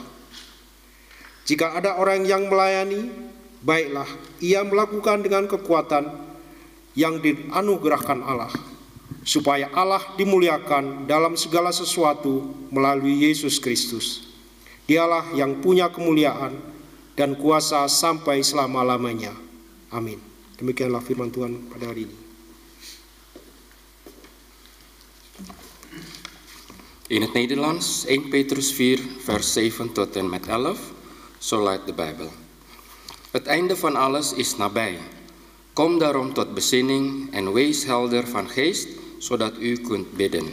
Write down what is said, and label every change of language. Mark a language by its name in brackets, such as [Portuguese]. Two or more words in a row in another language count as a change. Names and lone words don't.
[Indonesian] Jika ada orang yang melayani, baiklah ia melakukan dengan kekuatan yang dianugerahkan Allah, supaya Allah dimuliakan dalam segala sesuatu melalui Yesus Kristus. Dialah yang punya kemuliaan dan kuasa sampai selama-lamanya. Amin. Demikianlah firman Tuhan pada hari ini. [Dutch] In het Nederlands 1 Petrus 4 vers 7 tot en met 11. Zo luidt de Bijbel. Het einde van alles is nabij. Kom daarom tot bezinning en wees helder van geest, zodat u kunt bidden.